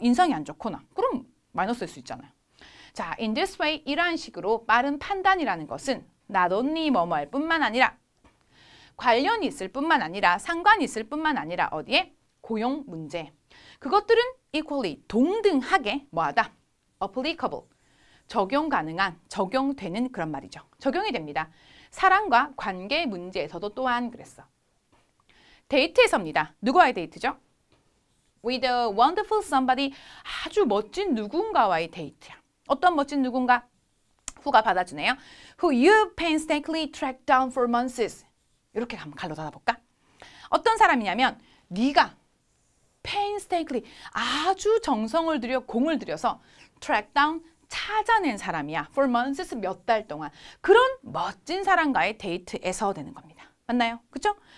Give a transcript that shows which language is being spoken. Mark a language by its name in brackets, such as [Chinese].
[Korean] 인상이 안 좋거나 그럼 마이너스일 수 있잖아요. 자, [English] in this way [Korean] 이러한 식으로 빠른 판단이라는 것은 not only 뭐뭐할 뿐만 아니라 관련이 있을 뿐만 아니라 상관이 있을 뿐만 아니라 어디에? 고용 문제. 그것들은 equally 동등하게 뭐하다? [English] applicable. [Korean] 적용 가능한, 적용되는 그런 말이죠. 적용이 됩니다. 사랑과 관계 문제에서도 또한 그랬어. 데이트에서입니다. 누구와의 데이트죠? [English] With a wonderful somebody. [Korean] 아주 멋진 누군가와의 데이트야. 어떤 멋진 누군가? 후가 받아주네요. [English] Who you painstakingly tracked down for months. [Korean] 이렇게 한번 갈로 닫아볼까? 어떤 사람이냐면 네가 [English] painstakingly [Korean] 아주 정성을 들여 공을 들여서 track down 찾아낸 사람이야. [English] For months [Korean] 몇 달 동안. 그런 멋진 사람과의 데이트에서 되는 겁니다. 맞나요? 그쵸?